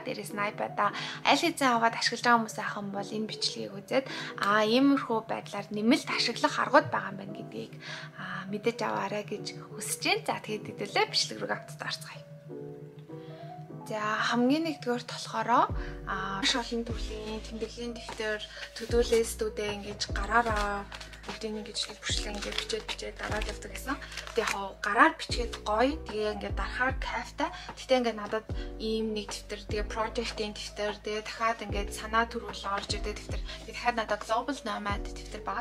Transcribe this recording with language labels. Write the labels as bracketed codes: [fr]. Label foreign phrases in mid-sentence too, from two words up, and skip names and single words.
[mn] Дээрээс нь iPad-а аль хэзээ аваад ашиглаж байгаа хүмүүс ахын бол энэ бичлэгийг үзээд иймэрхүү байдлаар нэмэлт ашиглах аргууд байгаа юм байна гэдгийг мэдэж аваарай гэж хүсэж байна. За тэгээд хэдүүлээ бичлэг рүү авцгаая. За хамгийн нэгдүгээр болохоор маш олон төрлийн тэмдэглэлийн дэвтэр, [en] to-do list- [mn] үүдээ ингэж гараараа бүгдийг ингэж бүрчлэн ингэж бичээд дараад явдаг гэсэн. Тэгээ яг гараар бичгээд гоё. Тэгээ ингээд дарахаар кайфтай. Гэтэ ингээд надад ийм нэг дэвтэр, тэгээ project-ийн дэвтэр, тэгээ дахиад ингээд санаа төрүүл орж идэг дэвтэр. Тэгээ дахиад надад [en] global nomad [mn] дэвтэр байгаа.